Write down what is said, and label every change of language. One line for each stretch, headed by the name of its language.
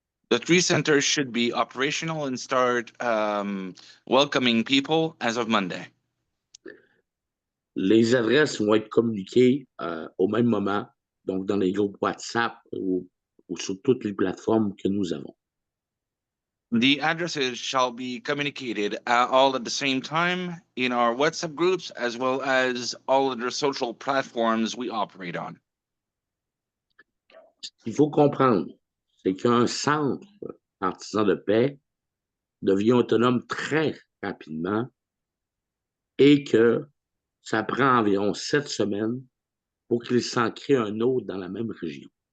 English: The 3 centers should be operational and start welcoming people as of Monday.
French: Les adresses vont être communiquées au même moment, donc dans les groupes WhatsApp ou sur toutes les plateformes que nous avons.
English: The addresses shall be communicated all at the same time in our WhatsApp groups, as well as all of the social platforms we operate on.
French: Ce qu'il faut comprendre, c'est qu'un centre artisan de paix devient autonome très rapidement et que Ça prend environ 7 semaines pour qu'il s'en crée un autre dans la même région.